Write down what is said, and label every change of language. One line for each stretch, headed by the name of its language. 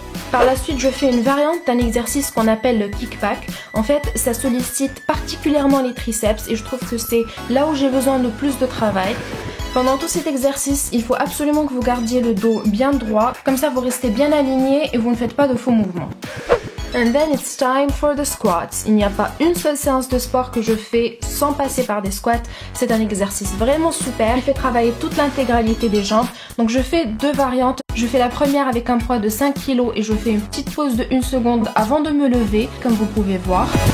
French: Par la suite, je fais une variante d'un exercice qu'on appelle le kickback. En fait, ça sollicite particulièrement les triceps et je trouve que c'est là où j'ai besoin de plus de travail. Pendant tout cet exercice, il faut absolument que vous gardiez le dos bien droit. Comme ça, vous restez bien aligné et vous ne faites pas de faux mouvements.
English: And then it's time for the squats.
French: Il n'y a pas une seule séance de sport que je fais sans passer par des squats. C'est un exercice vraiment super. Il fait travailler toute l'intégralité des jambes. Donc je fais deux variantes. Je fais la première avec un poids de 5 kg et je fais une petite pause de 1 seconde avant de me lever, comme vous pouvez voir.